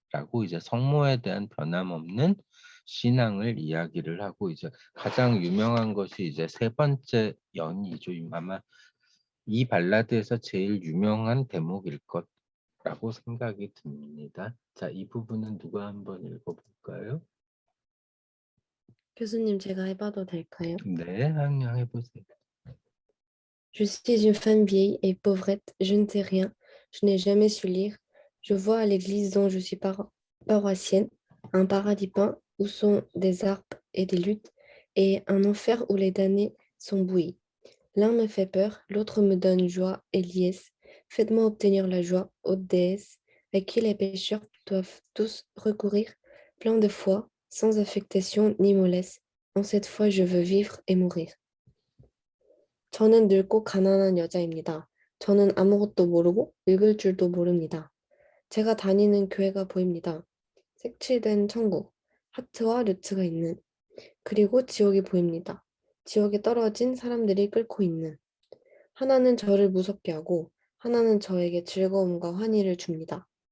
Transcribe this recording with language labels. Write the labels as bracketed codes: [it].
[ko] 라고 이제 성모에 대한 변함없는 신앙을 이야기를 하고, 이제 가장 유명한 것이 이제 세 번째 연이죠. 아마 이 발라드에서 제일 유명한 대목일 것라고 생각이 듭니다. 자, 이 부분은 누가 한번 읽어볼까요? 교수님, 제가 해봐도 될까요? 네, 한영 해보세요. [fr] Je suis une femme vieille et pauvrette, je ne sais rien, je n'ai jamais su lire. Je vois à l'église dont je suis paroissienne un paradis peint où sont des harpes et des luttes, et un enfer où les damnés sont bouillis. L'un me fait peur, l'autre me donne joie et liesse. Faites-moi obtenir la joie, ô déesse, à qui les pécheurs doivent tous recourir, plein de foi, sans affectation ni mollesse. En cette foi, je veux vivre et mourir. [ko] 저는 늙고 가난한 여자입니다. 저는 아무것도 모르고 읽을 줄도 모릅니다. 제가 다니는 교회가 보입니다. 색칠된 천국, 하트와 루트가 있는, 그리고 지옥이 보입니다. 지옥에 떨어진 사람들이 끓고 있는. 하나는 저를 무섭게 하고 하나는 저에게 즐거움과 환희를 줍니다.